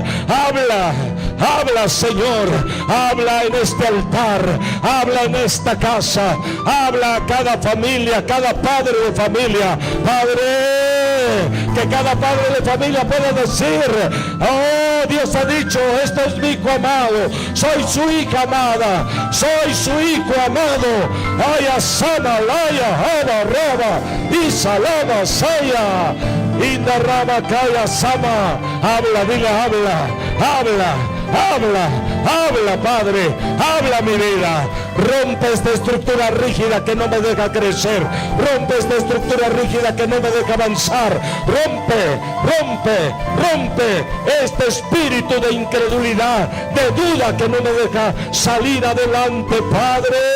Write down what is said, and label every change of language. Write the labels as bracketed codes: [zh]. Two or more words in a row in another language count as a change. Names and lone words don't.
[es] Habla, habla, Señor, habla en este altar, habla en esta casa, habla a cada familia, cada padre de familia. Padre, que cada padre de familia pueda decir: oh, Dios ha dicho, este es mi hijo amado, soy su hija amada, soy su hijo amado. Aya sana, laya, haba, raba, y salama, saya, inda raba, kaya, sama. Habla, diga, habla, Padre, habla mi vida. Rompe esta estructura rígida que no me deja crecer, rompe esta estructura rígida que no me deja avanzar, rompe este espíritu de incredulidad, de duda que no me deja salir adelante, Padre.